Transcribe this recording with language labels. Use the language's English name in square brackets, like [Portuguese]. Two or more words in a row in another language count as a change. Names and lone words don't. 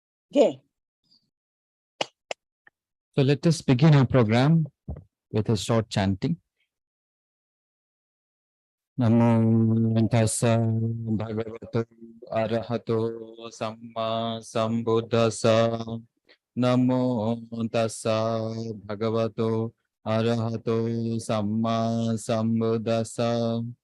[English] Okay. So let us begin our program with a short chanting. [Pali] Namo tassa bhagavato arahato samma sambuddhassa. Namo tassa bhagavato arahato samma sambuddhassa.